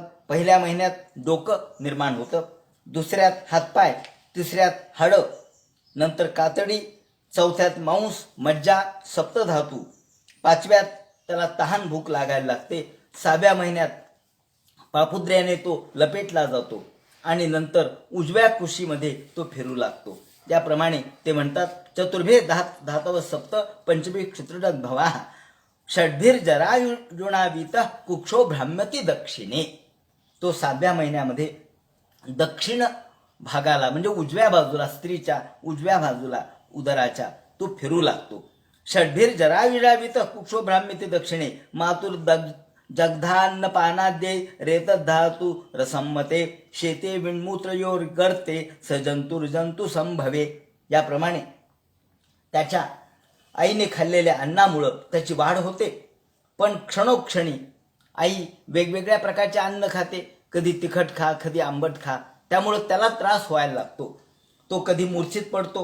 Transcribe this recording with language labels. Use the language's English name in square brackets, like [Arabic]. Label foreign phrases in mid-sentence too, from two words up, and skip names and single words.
[Marathi] पहिल्या महिन्यात डोकं निर्माण होतं, दुसऱ्यात हातपाय, तिसऱ्यात हाडं, नंतर कातडी, चौथ्यात मांस, मज्जा, सप्तधातू, 5व्यात त्याला तहान भूक लागायला लागते, 6व्या महिन्यात पापुद्र्याने तो लपेटला जातो आणि नंतर उजव्या कुशीमध्ये तो फिरू लागतो. त्याप्रमाणे ते म्हणतात [Sanskrit] चतुर्भे धातव सप्त पंचमी क्षुत्रडग भवा षड्भीर जरायुणावीत कुक्षो भ्राम्यती दक्षिणे. [Marathi] तो 7व्या महिन्यामध्ये दक्षिण भागाला म्हणजे उजव्या बाजूला, स्त्रीच्या उजव्या बाजूला उदराच्या तो फिरू लागतो. [Sanskrit] षड्भीर जरायुणावीत कुक्षो भ्राम्यती दक्षिणे मातुर जगधान्न पानाद्ये रेत धातू रसम्मते शेते विणमूत्रयोर गर्ते सजंतुर्जंतु संभवे. [Marathi] याप्रमाणे त्याच्या आईने खाल्लेल्या अन्नामुळं त्याची वाढ होते. पण क्षणोक्षणी आई वेगवेगळ्या प्रकारचे अन्न खाते, कधी तिखट खा, कधी आंबट खा, त्यामुळं त्याला त्रास व्हायला लागतो. तो कधी मूर्छित पडतो.